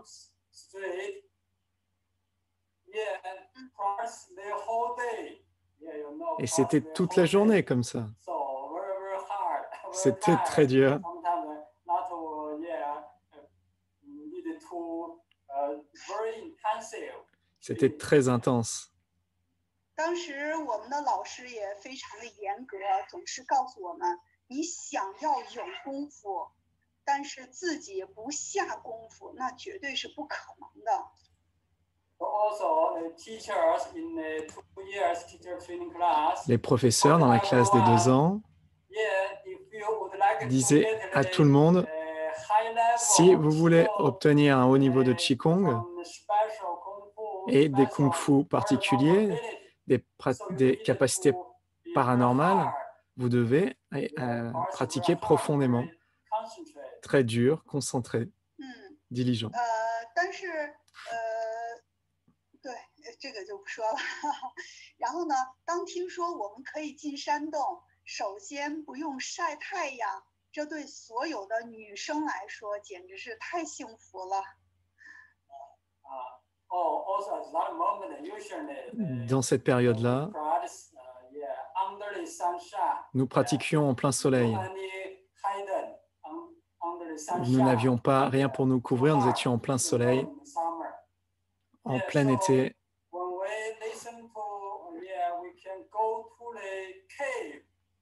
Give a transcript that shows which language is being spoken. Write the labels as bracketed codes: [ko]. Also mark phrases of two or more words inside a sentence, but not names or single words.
[fr] Et c'était toute la journée comme ça. C'était très dur. C'était très intense. [zh] 当时我们的老师也非常的严格，总是告诉我们，你想要有功夫，但是自己不下功夫，那绝对是不可能的。 [fr] Les professeurs dans la classe des 2 ans disaient à tout le monde, si vous voulez obtenir un haut niveau de Qigong et des kung-fu particuliers, des capacités paranormales, vous devez pratiquer profondément, très dur, concentré, diligent. [zh] 但是对，这个就不说了。然后呢，当听说我们可以进山洞，首先不用晒太阳，这对所有的女生来说简直是太幸福了。 [fr] Dans cette période-là, nous pratiquions en plein soleil. Nous n'avions pas rien pour nous couvrir, nous étions en plein soleil, en plein été.